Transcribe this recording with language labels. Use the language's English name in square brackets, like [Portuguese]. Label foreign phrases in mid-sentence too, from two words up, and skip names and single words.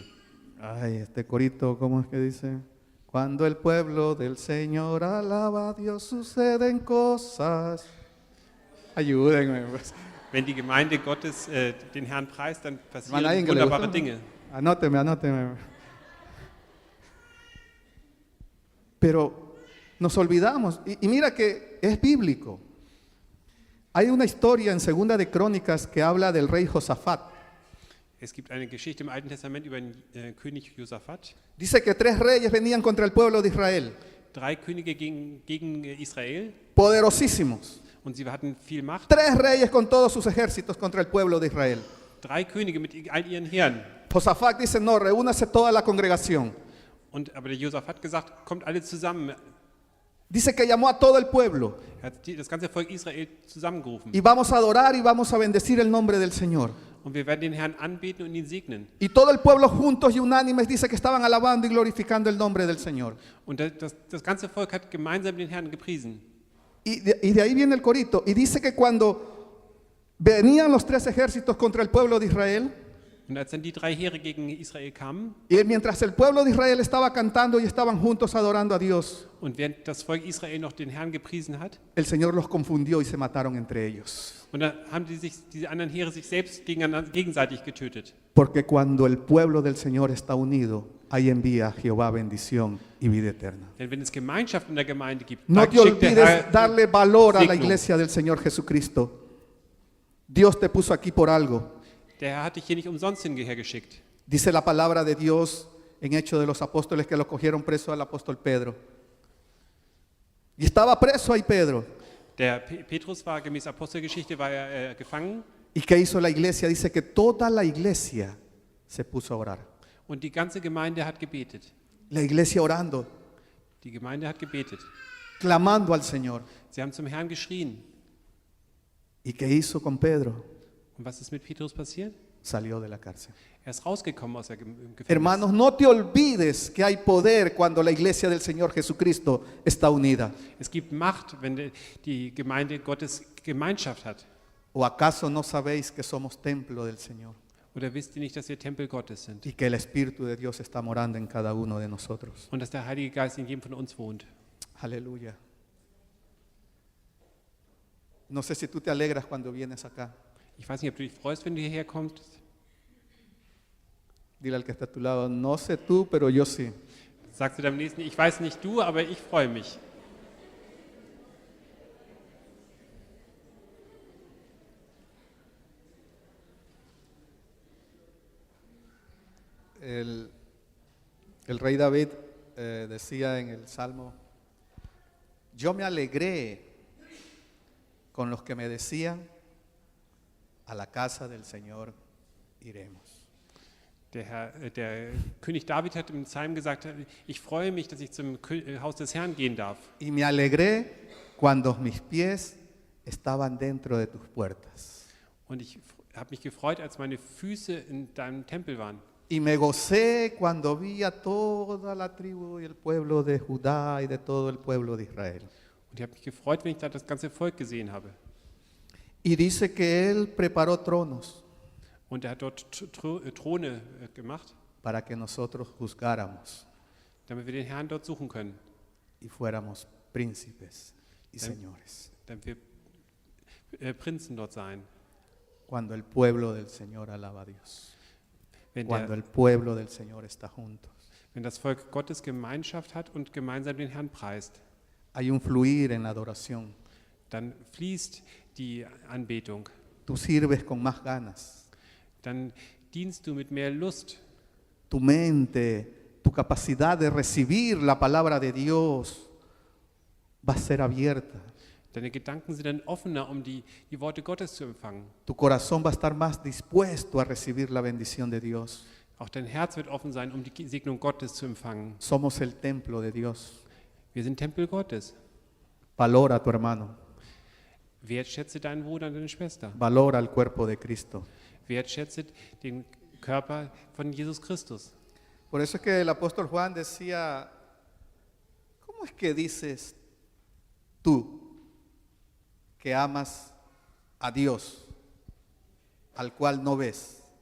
[Spanish] Ay, este corito, ¿cómo es que dice? Cuando el pueblo del Señor alaba a Dios, suceden cosas. Ayúdenme, pues. [German] Wenn die Gemeinde Gottes den Herrn preist, dann [Spanish] Hermano, [German] passieren [Spanish] ¿alguien que le [German] wunderbare [Spanish] gustó? [German] Dinge. [Spanish] Anóteme. Pero nos olvidamos, y mira que es bíblico. Hay una historia en Segunda de Crónicas que habla del rey Josafat. [German] Es gibt eine Geschichte im Alten Testament über den König Josaphat. [Spanish] Dice que 3 reyes venían contra el pueblo de Israel, [German] 3 Könige gegen Israel [Spanish] poderosísimos. [German] und sie hatten viel Macht. [Spanish] 3 reyes con todos sus ejércitos contra el pueblo de Israel. [German] 3 Könige mit all ihren Heeren. [Spanish] Josafat dice, no, reúnase toda la congregación. [German] Aber der Josaphat hat gesagt, kommt alle zusammen. [Spanish] Dice que llamó a todo el pueblo [German] Er hat das ganze Volk Israel zusammengerufen. [Spanish] y vamos a adorar y vamos a bendecir el nombre del Señor. [German] Und wir werden den Herrn anbeten und ihn segnen. [Spanish] Y todo el pueblo juntos y unánimes dice que estaban alabando y glorificando el nombre del Señor. [German] Und das ganze Volk hat gemeinsam den Herrn gepriesen. [Spanish] Y de ahí viene el corito. Y dice que cuando venían los 3 ejércitos contra el pueblo de Israel, [German] Und als dann die 3 Heere gegen Israel kamen [Spanish] y mientras el pueblo de Israel estaba cantando y estaban juntos adorando a Dios, [German] und während das Volk Israel noch den Herrn gepriesen hat, [Spanish] el Señor los confundió y se mataron entre ellos. [German] und dann haben diese anderen Heere sich selbst gegenseitig getötet. [Spanish] Porque cuando el pueblo del Señor está unido, ahí envía Jehová bendición y vida eterna. [German] Denn wenn es Gemeinschaft in der Gemeinde gibt, [Spanish] No [German] dann [Spanish] te [German] schickt der [Spanish] olvides [German] Herr [Spanish] darle valor a la [German] Segnung. [Spanish] iglesia del Señor Jesucristo. Dios te puso aquí por algo. [German] Der Herr hat dich hier nicht umsonst hergeschickt. [Spanish] Dice la palabra de Dios en Hechos de los Apóstoles que lo cogieron preso al apóstol Pedro. Y estaba preso ahí Pedro. [German] Der Petrus war gemäß Apostelgeschichte gefangen [Spanish] ¿Y qué hizo la iglesia? Dice que toda la iglesia se puso a orar. [German] und die ganze Gemeinde hat gebetet. [Spanish] La iglesia orando, [German] Die Gemeinde hat gebetet. [Spanish] clamando al Señor. [German] Sie haben zum Herrn geschrien. [Spanish] ¿Y qué hizo con Pedro? [German] Und was ist mit Petrus passiert? [Spanish] Salió de la cárcel. [German] Er ist rausgekommen aus der Gefängnis. [Spanish] Hermanos, no te olvides que hay poder cuando la iglesia del Señor Jesucristo está unida. [German] Es gibt Macht, wenn die Gemeinde Gottes Gemeinschaft hat. [Spanish] ¿O acaso no sabéis que somos templo del Señor [German] Oder wisst ihr nicht, dass wir Tempel Gottes sind [Spanish] y que el Espíritu de Dios está morando en cada uno de nosotros? [German] und dass der Heilige Geist in jedem von uns wohnt? [Spanish] Aleluya. No sé si tú te alegras cuando vienes acá. [German] Ich weiß nicht, ob du dich freust, wenn du hierher kommst. [Spanish] Dile al que está a tu lado, no sé tú, pero yo sí. [German] Sagst du deinem Nächsten, ich weiß nicht du, aber ich freue mich. [Spanish] El rey David decía en el Salmo, yo me alegré con los que me decían, a la casa del Señor iremos. [German] Der König David hat im Psalm gesagt, ich freue mich, dass ich zum Haus des Herrn gehen darf. [Spanish] Y me alegré cuando mis pies estaban dentro de tus puertas. [German] Und ich habe mich gefreut, als meine Füße in deinem Tempel waren. [Spanish] Y me gocé cuando vi a toda la tribu y el pueblo de Judá y de todo el pueblo de Israel. [German] Und ich habe mich gefreut, wenn ich da das ganze Volk gesehen habe. [Spanish] Y dice que él preparó tronos [German] Und er hat dort Throne gemacht, [Spanish] para que nosotros juzgáramos [German] damit wir den Herrn dort suchen können, [Spanish] y fuéramos príncipes y señores. [German] damit wir Prinzen dort sein. [Spanish] Cuando el pueblo del Señor alaba a Dios. Cuando [German] Wenn [Spanish] el pueblo del Señor está juntos. [German] das Volk Gottes Gemeinschaft hat und gemeinsam den Herrn preist, [Spanish] Hay un fluir en la adoración. [German] dann fließt die Anbetung. [Spanish] Tú sirves con más ganas. [German] Dann dienst du mit mehr Lust. [Spanish] Tu mente, tu capacidad de recibir la palabra de Dios va a ser abierta. [German] Deine Gedanken sind dann offener, um die Worte Gottes zu empfangen. [Spanish] Tu corazón va a estar más dispuesto a recibir la bendición de Dios. [German] Auch dein Herz wird offen sein, um die Segnung Gottes zu empfangen. [Spanish] Somos el templo de Dios. [German] Wir sind Tempel Gottes. [Spanish] Valora a tu hermano. [German] Wertschätze deinen Bruder und deine Schwester. [Spanish] Valora el cuerpo de Cristo. [German] Wertschätze den Körper von Jesus Christus. [Spanish] Por eso es que el apóstol Juan decía, ¿cómo es que dices tú que amas a Dios, al cual no ves?